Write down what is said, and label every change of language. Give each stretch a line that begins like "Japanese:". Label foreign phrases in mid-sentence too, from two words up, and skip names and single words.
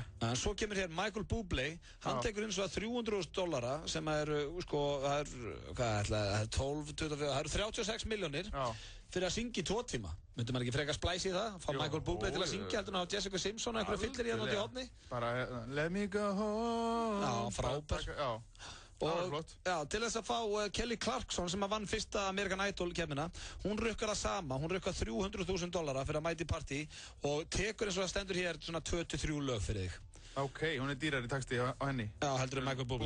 Icelandic: En svo kemur hér Michael Bublé. Hann tekur eins og $300,000 sem eru, það er 12, 24, það eru 36 milljónir fyrir að syngja í 2 tíma. Myndi maður ekki frekar splæsi í það? Fá Michael Bublé til að syngja heldur en á Jessica Simpson og einhverju fyllir í hann út í hófni? Bara,
English: let me go home.
Icelandic: Já, frábær. Og til þess að fá Kelly Clarkson sem vann fyrsta American Idol keppnina, hún rukkar það sama, hún rukkar $300,000 fyrir að mæta í partí og tekur eins og það stendur hér svona 2-3 lög fyrir þig. Ok, hún er dýrari texti á henni. Já, heldur en Michael Bublé.